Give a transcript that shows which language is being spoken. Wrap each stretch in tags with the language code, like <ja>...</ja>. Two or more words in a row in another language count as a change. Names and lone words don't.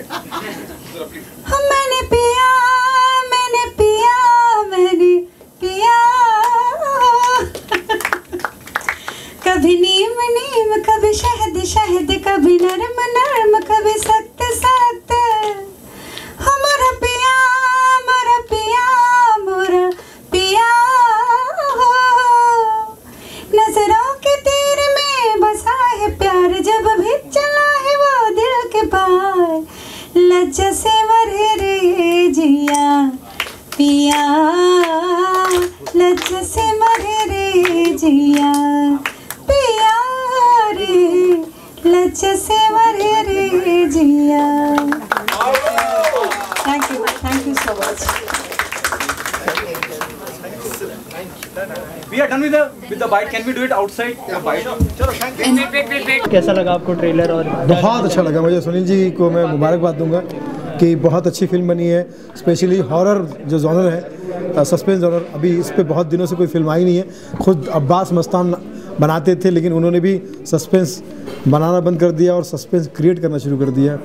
<hi>मैंने पिया मैंने पिया मैंने पिया, कभी नीम नीम कभी शहद शहद, कभी नरम नरम कभी सख्त सख्त, हमारा पिया मोरा पिया मोरा पिया हो, नजरों के तीर में बसा है प्यार, जब भी चला है वो दिल के पार, लज्जा से मरे रे जिया पिया, लज्जा से मरे रे जिया पिया रे, लज्जा से मरे रे जिया।</hi> <en>thank you so much. We are done with the bite. Can we do it outside? The bite.</en> <hi>चलो, wait. कैसा लगा आपको ट्रेलर? और बहुत अच्छा लगा मुझे। सुनील जी को मैं मुबारकबाद दूंगा कि बहुत अच्छी फिल्म बनी है, स्पेशली हॉरर जो जॉनर है,</hi> <en>suspense genre,</en> <hi>अभी इस पे बहुत दिनों से कोई फिल्म आई नहीं है। खुद अब्बास मस्तान बनाते थे, लेकिन उन्होंने भी सस्पेंस बनाना बंद कर दिया और सस्पेंस क्रिएट करना शुरू कर दिया।</hi>